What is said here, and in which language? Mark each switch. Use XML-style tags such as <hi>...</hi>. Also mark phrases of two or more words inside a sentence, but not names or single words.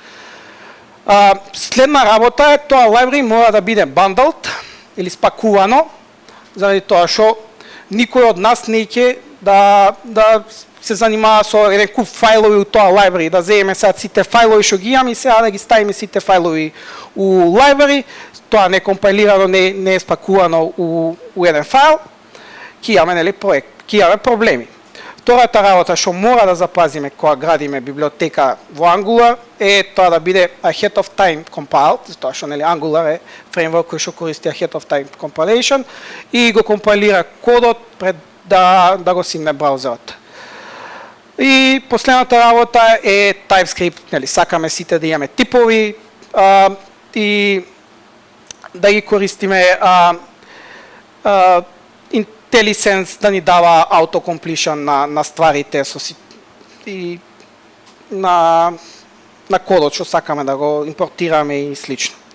<mk>Следна работа е тоа library мора да биде bundled или спакувано, заради тоа што никој од нас не ќе да се занимава со еден куп фајлови у тоа library, да земеме сега сите фајлови што ги имаме и сега да ги ставиме сите фајлови у library, тоа не компилирано, не е спакувано у еден файл, ќе имаме проблеми. Втората работа што мора да запазиме кога градиме библиотека во Angular е тоа да биде</mk> <en>ahead of time compiled,</en> <mk>затоа што Angular е фреймворк кој што користи</mk> <en>ahead of time compilation</en> <mk>и го компилира кодот пред да го симне браузерот. И последната работа е TypeScript, сакаме сите да имаме типови и да ги користиме IntelliSense да ни дава autocompletion на стварите и на кодот што сакаме да го импортираме и слично.</mk>